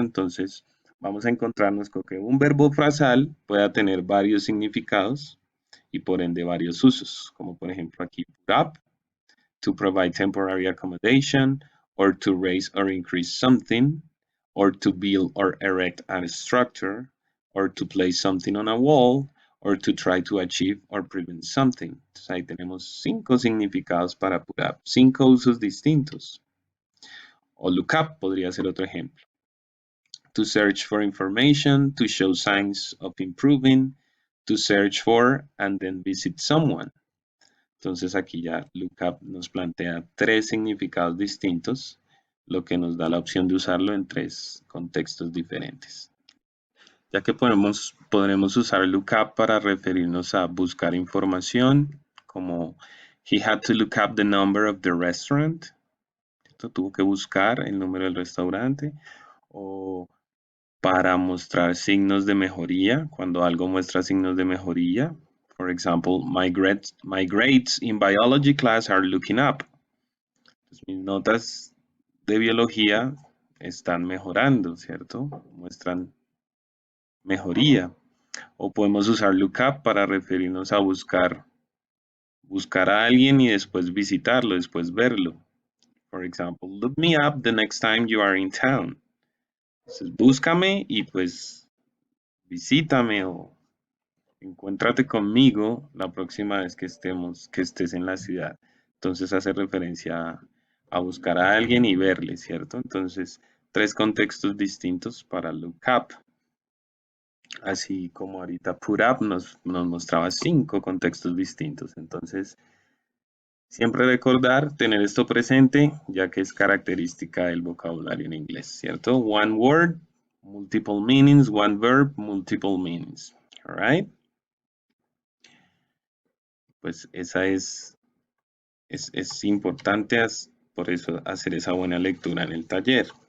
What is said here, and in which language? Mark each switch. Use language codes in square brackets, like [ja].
[es] Entonces vamos a encontrarnos con que un verbo frasal pueda tener varios significados y por ende varios usos, como por ejemplo aquí, [en] put up, to provide temporary accommodation, or to raise or increase something, or to build or erect a structure, or to place something on a wall, or to try to achieve or prevent something. [es] Entonces ahí tenemos 5 significados para put up, 5 usos distintos. O look up podría ser otro ejemplo. [en] To search for information, to show signs of improving, to search for and then visit someone. [es] Entonces aquí ya lookup nos plantea 3 significados distintos, lo que nos da la opción de usarlo en 3 contextos diferentes. Ya que podremos usar lookup para referirnos a buscar información, como [en] he had to look up the number of the restaurant. [es] ¿cierto? Tuvo que buscar el número del restaurante, o para mostrar signos de mejoría, cuando algo muestra signos de mejoría. [en] For example, my grades in biology class are looking up. [es] Pues mis notas de biología están mejorando, ¿cierto? Muestran mejoría. O podemos usar lookup para referirnos a buscar a alguien y después visitarlo, después verlo. [en] For example, look me up the next time you are in town. [es] Entonces, búscame y pues visítame o encuéntrate conmigo la próxima vez que estés en la ciudad. Entonces hace referencia a buscar a alguien y verle, ¿cierto? Entonces, tres contextos distintos para look up. Así como ahorita put up nos mostraba 5 contextos distintos. Entonces, siempre recordar, tener esto presente, ya que es característica del vocabulario en inglés, ¿cierto? [en] One word, multiple meanings, one verb, multiple meanings. All right? [es] Pues esa es importante, por eso hacer esa buena lectura en el taller.